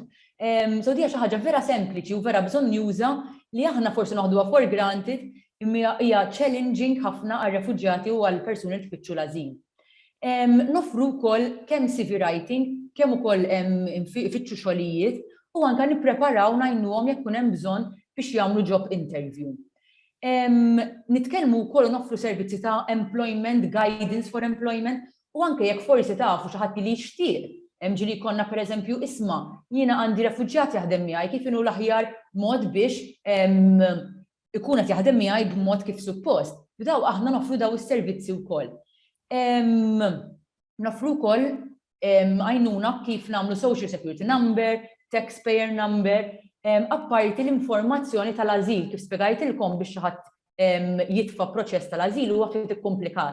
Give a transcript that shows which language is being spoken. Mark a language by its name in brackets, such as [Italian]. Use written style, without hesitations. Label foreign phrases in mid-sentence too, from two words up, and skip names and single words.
[Maltese] So dija xi ħaġa vera sempliċi u vera bżonn juża li aħna forsi noħduha [English] for granted [Maltese] imma hija challenging ħafna għar-refuġjati u għall-persuni li tfittxu l-ażil. Nofru wkoll kemm [English] CV writing, [Maltese] kemm ukoll ifittxu xogħlijiet u anke nippreparaw ngħinuhom jekk kun hemm bżonn biex jagħmlu [English] job interview. [Maltese] Nitkellmu wkoll nofru servizzi ta' [English] employment guidance for employment [Maltese] u anke jekk forsi tafu xi ħadd li jixtieq. Ġieli jkollna pereżempju isma' jiena għandi refuġjat jaħdem miegħi kif inhu l-aħjar mod biex ikun qed jaħdem miegħi b'mod kif suppost. Daw aħna nofru daw is-servizzi wkoll. Nofru wkoll għajnuna kif nagħmlu [English] social security number, taxpayer number, [Maltese] apparti l-informazzjoni tal-ażil kif spjegajtilkom biex xi ħadd jitfa' proċess tal-ażil huwa ftit ikkomplikat.